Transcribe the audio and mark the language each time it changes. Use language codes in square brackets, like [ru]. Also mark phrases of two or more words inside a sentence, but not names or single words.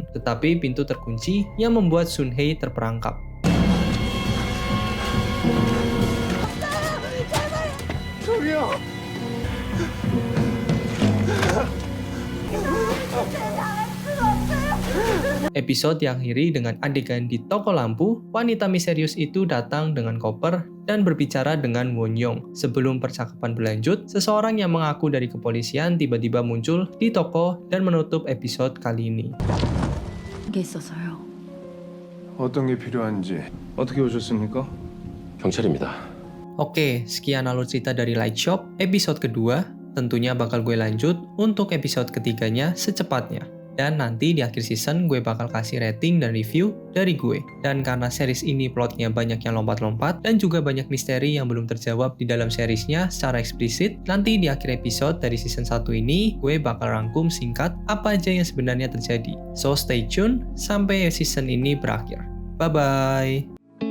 [id] Tetapi pintu terkunci yang membuat Sunhee terperangkap. Episode diakhiri dengan adegan di toko lampu. Wanita misterius itu datang dengan koper dan berbicara dengan Wonyoung. Sebelum percakapan berlanjut, seseorang yang mengaku dari kepolisian tiba-tiba muncul di toko dan menutup episode kali ini. [ko] 게 있어서요. 어떤 게 필요한지 어떻게 오셨습니까? 경찰입니다. [id] Oke, sekian alur cerita dari Light Shop episode kedua. Tentunya bakal gue lanjut untuk episode ketiganya secepatnya. Dan nanti di akhir season gue bakal kasih rating dan review dari gue. Dan karena series ini plotnya banyak yang lompat-lompat dan juga banyak misteri yang belum terjawab di dalam seriesnya secara eksplisit, nanti di akhir episode dari season 1 ini gue bakal rangkum singkat apa aja yang sebenarnya terjadi. [en] So stay tune [id] sampai season ini berakhir. Bye-bye!